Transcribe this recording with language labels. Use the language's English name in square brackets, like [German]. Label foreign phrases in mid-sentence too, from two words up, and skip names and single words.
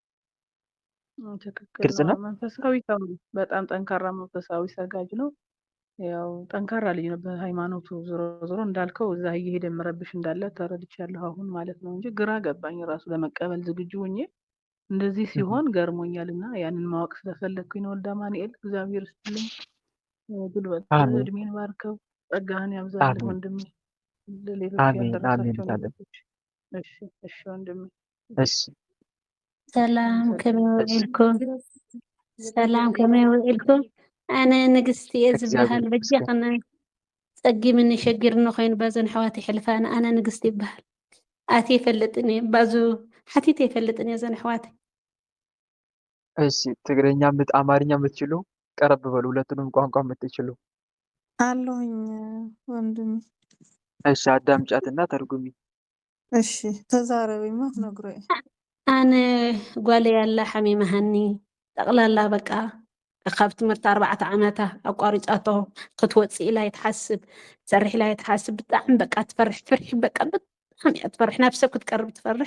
[Amharic] ትክክል ነው። መንፈሳዊ ሰው በጣም ጠንካራ መንፈሳዊ ሰጋጅ ነው። ያው ጠንካራ ልጅ ነው በሃይማኖቱ። ዞሮ እንዳልከው እዛ እየሄደ መረብሽ እንዳለ ተረድቻለሁ አሁን ማለት ነው እንጂ ግራ ገባኝ ራሱ ለመቀበል ዝግጁ ሆኜ እንደዚህ ሲሆን ገርሞኛል። እና ያንን ማወቅ ስለፈለግኩኝ ነው። ወልደ አማኑኤል እግዚአብሔር ይስጥልኝ፣ ጉልበት እድሜን ባርከው፣ ጸጋህን ያብዛልህ ወንድሜ። ለሌሎች ያደረሳቸው ነገሮች። እሺ ወንድሜ። እሺ [Tigrinya] ሰላም ከመይ ውዒልኩም? ሰላም ከመይ ውዒልኩም? ኣነ ንግስቲ እየ ዝበሃል በጃኽነ ፀጊምኒ ሸጊርኒ ኮይኑ ባዘን ኣሕዋት ይሕልፋና። ኣነ ንግስቲ ይበሃል። ኣቴ ይፈልጥን እየ ባዙ ሓቲት ይፈልጥን እየ ዘን ኣሕዋት። [Amharic] እሺ ትግርኛ አማርኛ የምትችሉ ቀረብ በሉ፣ ሁለቱንም ቋንቋ የምትችሉ አለሁኝ ወንድሜ። እሺ አዳምጫትና ተርጉሚ። [Tigrinya] እሺ ተዛረቢማ ነግሮይ ኣነ ጓለይ ኣላ ሓሚማሃኒ ጠቕላላ በቃ ካብ ትምህርቲ 4 ዓመታ ኣቋሪፃቶ ክትወፅእ ኢላ ይትሓስብ ትሰርሕ ኢላ ይትሓስብ ብጣዕሚ በቃ ትፈርሕ ፍርሒ በቃ ብጣዕሚ እያ ትፈርሕ ናብ ሰብ ክትቀርብ ትፈርሕ።